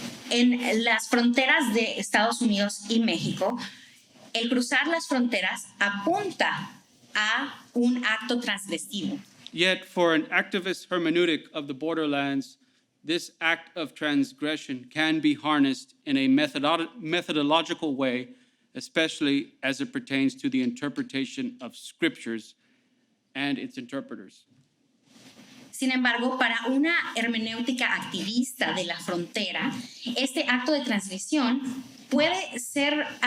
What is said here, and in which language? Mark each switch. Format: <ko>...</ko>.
<es>En las fronteras de Estados Unidos y México, el cruzar las fronteras apunta a un acto transgresivo.</es> <en>Yet, for an activist hermeneutic of the borderlands, this act of transgression can be harnessed in a methodological way, especially as it pertains to the interpretation of scriptures and its interpreters.</en> <es>Sin embargo, para una hermenéutica activista de la frontera, este acto de transgresión puede ser</es>